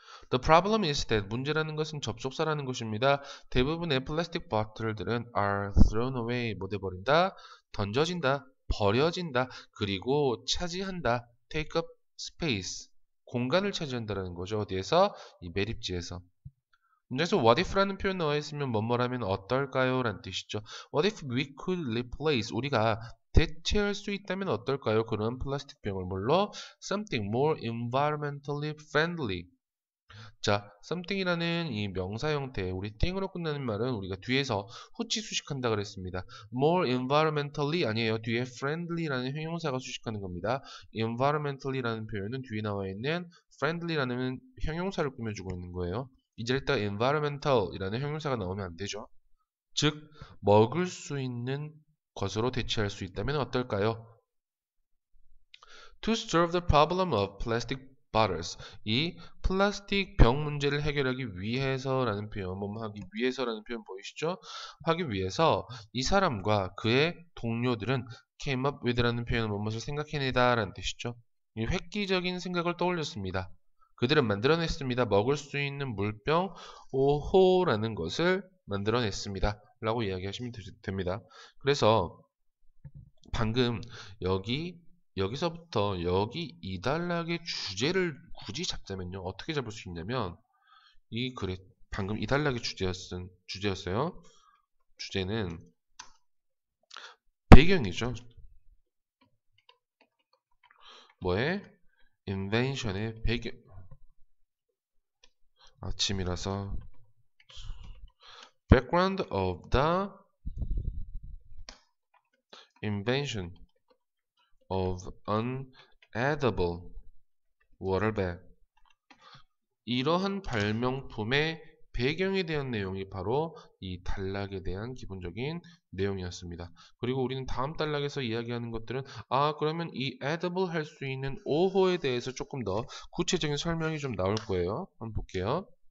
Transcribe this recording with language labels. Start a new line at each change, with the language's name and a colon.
English: The problem is that
Korean: 문제라는 것은 접속사라는 것입니다. 대부분의 플라스틱 보틀들은
English: are thrown away,
Korean: 못 해버린다, 던져진다, 버려진다, 그리고 차지한다,
English: take up space,
Korean: 공간을 차지한다라는 거죠. 어디에서? 이 매립지에서. 문제에서 what if라는 표현 나와 있으면 뭐뭐라면 어떨까요? 라는 뜻이죠.
English: What if we could replace,
Korean: 우리가 대체할 수 있다면 어떨까요? 그런 플라스틱 병을 뭘로?
English: Something more environmentally friendly.
Korean: 자, something이라는 이 명사 형태, 우리 thing으로 끝나는 말은 우리가 뒤에서 후치 수식한다 그랬습니다.
English: More environmentally
Korean: 아니에요. 뒤에 friendly라는 형용사가 수식하는 겁니다. environmentally라는 표현은 뒤에 나와 있는 friendly라는 형용사를 꾸며주고 있는 거예요. 이 자리에다가 environmental이라는 형용사가 나오면 안 되죠. 즉, 먹을 수 있는 것으로 대체할 수 있다면 어떨까요?
English: To solve the problem of plastic bottles.
Korean: 이 플라스틱 병 문제를 해결하기 위해서라는 표현, 하기 위해서라는 표현 보이시죠? 하기 위해서 이 사람과 그의 동료들은
English: came up with
Korean: 라는 표현은 무엇을 생각해내다 라는 뜻이죠. 이 획기적인 생각을 떠올렸습니다. 그들은 만들어냈습니다. 먹을 수 있는 물병 5호라는 것을 만들어냈습니다. 라고 이야기하시면 됩니다. 그래서 방금 여기서부터 여기 이 단락의 주제를 굳이 잡자면요. 어떻게 잡을 수 있냐면 방금 이 단락의 주제였어요. 주제는 배경이죠. 뭐에? invention의 배경. 아침이라서
English: background of the invention of an edible water bag.
Korean: 이러한 발명품의 배경에 대한 내용이 바로 이 단락에 대한 기본적인 내용이었습니다. 그리고 우리는 다음 단락에서 이야기하는 것들은 그러면 이 edible 할 수 있는 5호에 대해서 조금 더 구체적인 설명이 좀 나올 거예요. 한번 볼게요.